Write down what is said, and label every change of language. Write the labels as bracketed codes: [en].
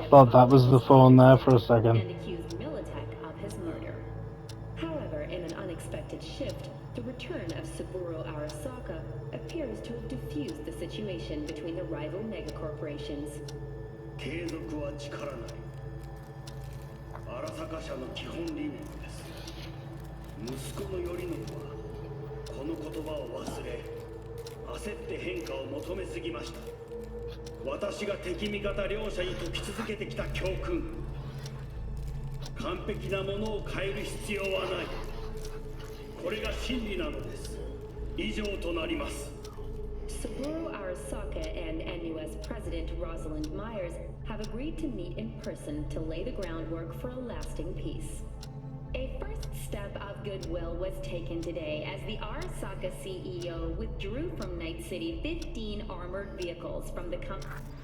[en] I thought that was the phone there for a second. And accused Militech of his murder. However, in an unexpected shift, the return of Saburo Arasaka appears to have diffused the situation between the rival megacorporations. [ja] 継続は力なり。荒坂社の基本理念です。息子の頼信はこの言葉を忘れ、焦って変化を求めすぎました。私が敵味方両者に説き続けてきた教訓。完璧なものを変える必要はない。これが真理なのです。以上となります。 [en] Saburo Arasaka and NUS President Rosalind Myers have agreed to meet in person to lay the groundwork for a lasting peace. A first step of goodwill was taken today as the Arasaka CEO withdrew from Night City 15 armored vehicles from the company.